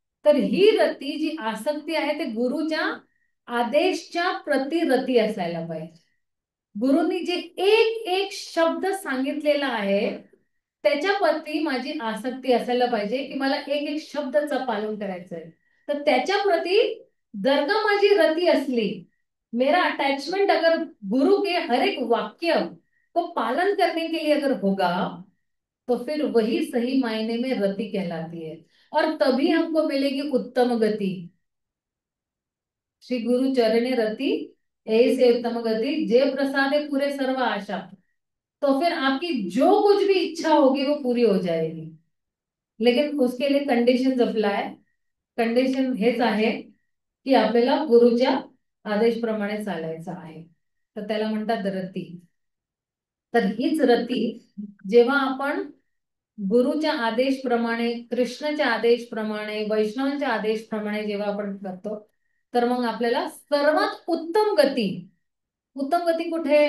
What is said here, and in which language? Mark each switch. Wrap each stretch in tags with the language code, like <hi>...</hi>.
<mr>तर ही रती जी आसक्ती आहे ते गुरुच्या आदेशच्या प्रति रती असायला पाहिजे. गुरुनी जे एक एक शब्द सांगितलेला आहे त्याच्याप्रती माझी आसक्ती असायला पाहिजे की मला एक एक शब्दाचं पालन करायचंय. तर त्याच्या प्रती जर का माझी रती असली,</mr> <hi>मेरा अटैचमेंट अगर गुरु के हर एक वाक्य को पालन करने के लिए अगर होगा, तो फिर वही सही मायने में रति कहलाती है। और तभी हमको मिलेगी उत्तम गति। श्री गुरु चरणे रति यही से उत्तम गति, जय प्रसादे पूरे सर्व आशा। तो फिर आपकी जो कुछ भी इच्छा होगी वो पूरी हो जाएगी, लेकिन उसके लिए कंडिशन्स अप्लाय.</hi> <mr>कंडिशन हेच आहे की आपल्याला गुरुच्या आदेशप्रमाणे चालायचं आहे. तर त्याला म्हणतात रती. तर हीच रती जेव्हा आपण गुरुच्या आदेशप्रमाणे, कृष्णाच्या आदेशप्रमाणे, वैष्णवांच्या आदेशप्रमाणे जेव्हा आपण करतो, तर मग आपल्याला सर्वात उत्तम गती. उत्तम गती कुठे?</mr>